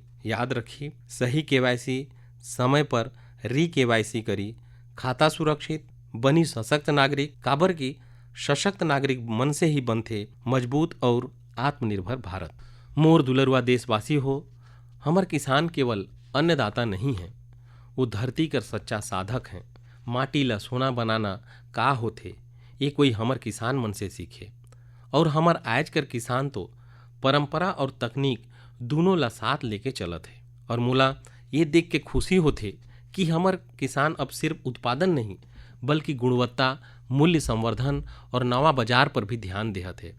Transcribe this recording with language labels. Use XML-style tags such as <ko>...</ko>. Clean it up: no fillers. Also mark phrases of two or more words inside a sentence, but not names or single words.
<sgj>याद रखी, सही KYC समय पर KYC करी, खाता सुरक्षित बनी सशक्त नागरिक। काबर की सशक्त नागरिक मन से ही बनथे मजबूत और आत्मनिर्भर भारत। मोर दुलरवा देशवासी हो, हमर किसान केवल अन्नदाता नहीं है, वो धरती कर सच्चा साधक हैं। माटी ला सोना बनाना का होथे, ये कोई हमर किसान मन से सीखे। और हमर आज कर किसान तो परंपरा और तकनीक दोनों ला साथ लेके चलत है। और मोला ये देख के खुशी होथे कि हमर किसान अब सिर्फ उत्पादन नहीं बल्कि गुणवत्ता, मूल्य संवर्धन और नवा बाजार पर भी ध्यान देहत है।</sgj>